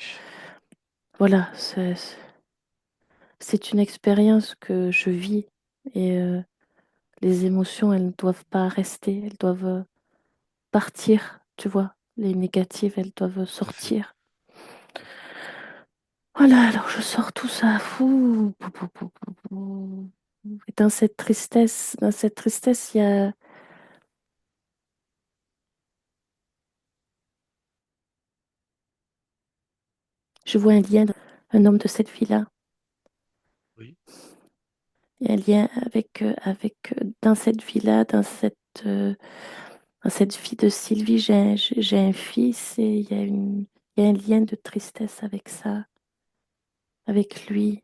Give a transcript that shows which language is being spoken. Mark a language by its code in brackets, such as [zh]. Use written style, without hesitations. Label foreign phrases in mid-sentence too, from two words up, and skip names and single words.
[fr] voilà, c'est une expérience que je vis et les émotions, elles ne doivent pas rester, elles doivent partir, tu vois. Les négatives, elles doivent tout à fait. sortir. Voilà, alors je sors tout ça. Fou. Pou, pou, pou, pou, pou. Et dans cette tristesse, je vois un lien, un homme de cette vie-là. Oui. Il y a un lien dans cette vie-là, dans cette vie de Sylvie, j'ai un fils et il y a un lien de tristesse avec ça, avec lui.